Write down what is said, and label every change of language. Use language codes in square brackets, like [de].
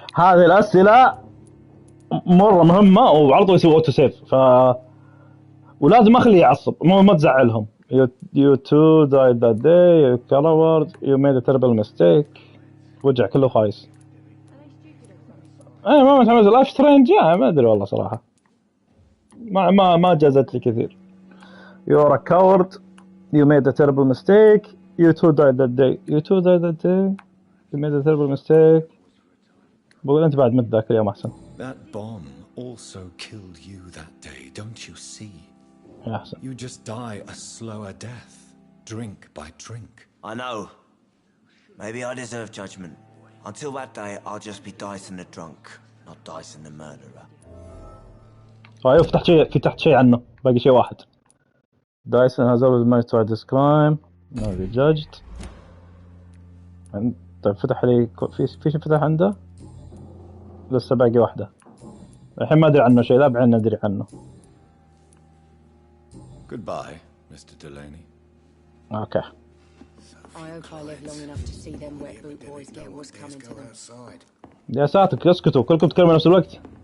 [ar] هذه الأسئلة مرة مهمة، وعلى طول يسوي اوتو سيف. ولازم اخليه يعصب، ما تزعلهم. [en] You two died that day, you coward, you made a terrible mistake. [ar] وجع كله خايس. ايه ما متحمس لايف سترينج، ما ادري والله صراحة. ما جازت لي كثير. [en] You're a coward, you made a terrible mistake, you two died that day. You two died that day, you made a terrible mistake. [ar] بقول انت بعد مت ذاك اليوم احسن. [en] That bomb also killed you that day, don't you see? [ar] أحسن. [en] You just die a slower death, drink by drink. I know. Maybe I deserve judgment. Until that day, I'll just be Dyson the drunk, not Dyson the murderer. [ar] طيب فتحت شيء عنه، باقي شيء واحد. [en] Dyson has always managed to hide this crime, not be judged. [ar] طيب فتح لي في شيء فتح عنده؟ لسه باقي واحدة. الحين ما أدري عنه شيء، لا بعين ندري عنه. [en] Goodbye, Mr. Delaney. Okay. I hope I live long enough to see them wet boot boys get what's coming to them. [ar] يا ساتر اسكتوا كلكم تتكلموا نفس الوقت.